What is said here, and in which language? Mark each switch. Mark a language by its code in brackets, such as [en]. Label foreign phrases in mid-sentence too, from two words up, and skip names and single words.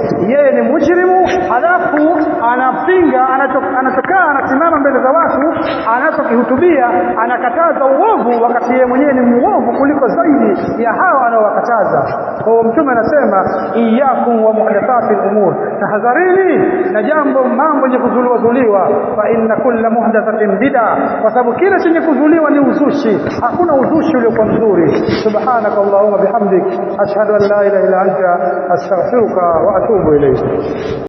[sw] Yeye ni mujrimu, halafu anapinga, anachokaa anasimama mbele za watu, anachokihutubia anakataza uovu, wakati yeye mwenyewe ni muovu kuliko zaidi ya hao anaowakataza. Kwa hiyo Mtume anasema [ar] إياكم ومحدثات الأمور, [sw] tahadharini na mambo yenye kuzuliwa, [ar] فإن كل محدثة بدعة, [sw] kwa sababu kila chenye kuzuliwa ni uzushi. Hakuna uzushi uliokuwa mzuri. [ar] سبحانك اللهم بحمدك أشهد أن لا إله إلا أنت أستغفرك وأتوب إليك.